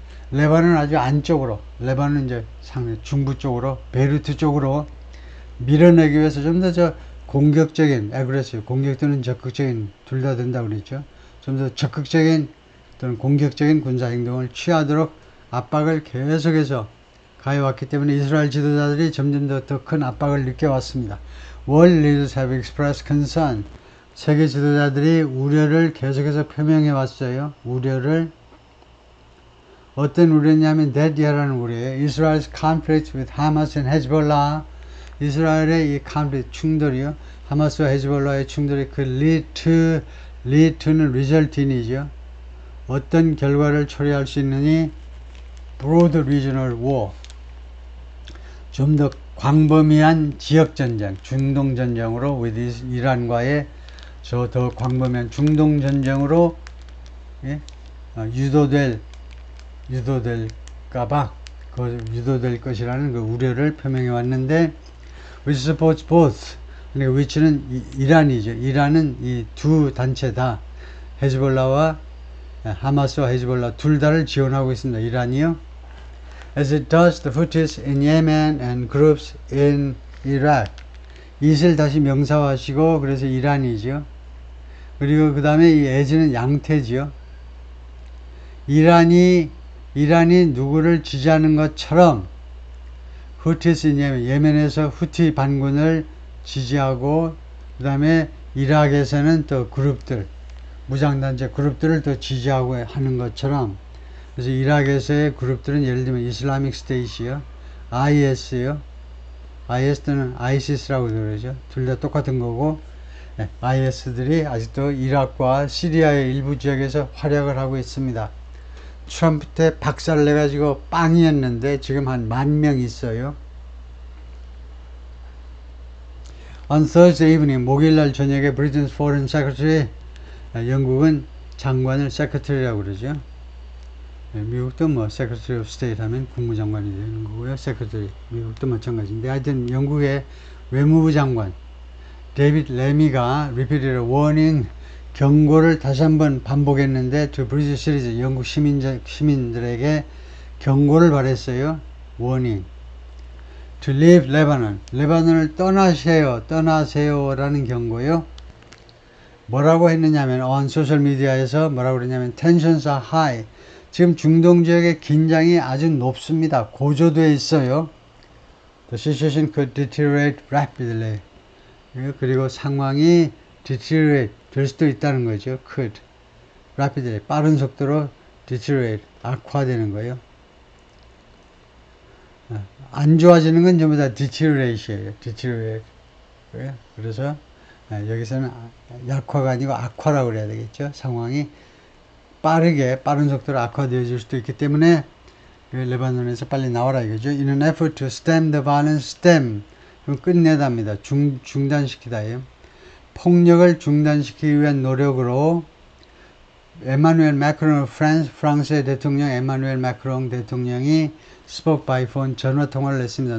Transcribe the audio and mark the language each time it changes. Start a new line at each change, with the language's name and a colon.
Korean: 레바논 아주 안쪽으로, 레바논 이제 상대 중부 쪽으로, 베이루트 쪽으로 밀어내기 위해서 좀 더 공격적인, aggressive, 공격 또는 적극적인 둘 다 된다고 그랬죠. 좀 더 적극적인 또는 공격적인 군사 행동을 취하도록 압박을 계속해서 가해왔기 때문에 이스라엘 지도자들이 점점 더 큰 압박을 느껴왔습니다.
English: World leaders have expressed concern.
Korean: 세계 지도자들이 우려를 계속해서 표명해 왔어요. 우려를. 어떤 우려냐면 대디하라는 우려예요.
English: Israel's conflict with Hamas and Hezbollah.
Korean: 이스라엘의 이 conflict, 충돌이요. 하마스와 헤즈볼라의 충돌이 그 lead to는 result in이죠. 어떤 결과를 초래할 수 있느니
English: broad regional war.
Korean: 좀 더 광범위한 지역전쟁, 중동전쟁으로 with 이란과의 저 더 광범위한 중동전쟁으로 예? 유도될까봐 유도될 것이라는 그 우려를 표명해 왔는데
English: which supports both.
Korean: 그러니까 which는 이란이죠. 이란은 이 두 단체 다 헤즈볼라와 하마스와 헤즈볼라 둘 다를 지원하고 있습니다. 이란이요.
English: As it does the Houthis in Yemen and groups in Iraq.
Korean: 이슬 다시 명사화하시고 그래서 이란이죠. 그리고 그 다음에 이 as는 양태지요. 이란이 누구를 지지하는 것처럼 후티스 in Yemen, 예멘에서 후티 반군을 지지하고 그 다음에 이락에서는 또 그룹들, 무장단체 그룹들을 또 지지하고 하는 것처럼. 그래서 이락에서의 그룹들은 예를 들면 이슬라믹 스테이트요, IS요, IS 또는 ISIS라고 그러죠. 둘 다 똑같은 거고, IS들이 아직도 이락과 시리아의 일부 지역에서 활약을 하고 있습니다. 트럼프 때 박살내가지고 빵이었는데 지금 한 10,000명 있어요.
English: On Thursday evening,
Korean: 목요일날 저녁에
English: Britain's Foreign Secretary,
Korean: 영국은 장관을 Secretary라고 그러죠. 미국도 뭐 Secretary of State 하면 국무장관이 되는 거고요. Secretary, 미국도 마찬가지인데 하여튼 영국의 외무부 장관 데이비드 레미가
English: repeated warning,
Korean: 경고를 다시 한번 반복했는데
English: to British citizens,
Korean: 영국 시민들에게 경고를 발했어요. warning.
English: To leave Lebanon,
Korean: 레바논을 떠나세요라는 경고요. 뭐라고 했느냐면 on 소셜 미디어에서 뭐라고 그러냐면
English: tensions are high.
Korean: 지금 중동 지역의 긴장이 아주 높습니다. 고조되어 있어요.
English: The situation could deteriorate rapidly.
Korean: 그리고 상황이 deteriorate 될 수도 있다는 거죠. could. rapidly. 빠른 속도로 deteriorate. 악화되는 거예요. 안 좋아지는 건 전부 다 deteriorate이에요. deteriorate. 그래서 여기서는 약화가 아니고 악화라고 그래야 되겠죠. 상황이 빠른 속도로 악화되어질 수도 있기 때문에 레바논에서 빨리 나와라 이거죠.
English: In an effort to stem the violence,
Korean: 끝내답니다. 중단시키다예요. 폭력을 중단시키기 위한 노력으로 에마누엘 마크롱, 프랑스의 대통령 에마누엘 마크롱 대통령이
English: spoke by phone
Korean: 전화 통화를 했습니다.